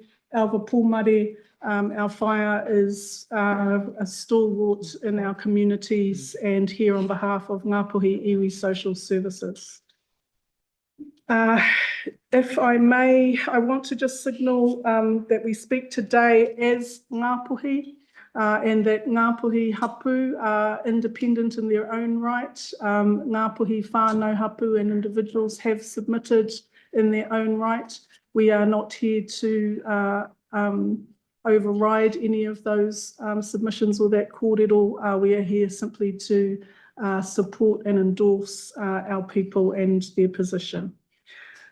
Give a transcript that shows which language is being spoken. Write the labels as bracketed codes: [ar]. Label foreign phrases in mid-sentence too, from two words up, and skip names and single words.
[en] Alva Pūmare, our whaia is a stalwart in our communities and here on behalf of Ngapuhi Iwi Social Services. If I may, I want to just signal that we speak today as Ngapuhi and that Ngapuhi hapu are independent in their own right. Ngapuhi [mi] whānau hapu [en] and individuals have submitted in their own right. We are not here to override any of those submissions or that kōrero. We are here simply to support and endorse our people and their position.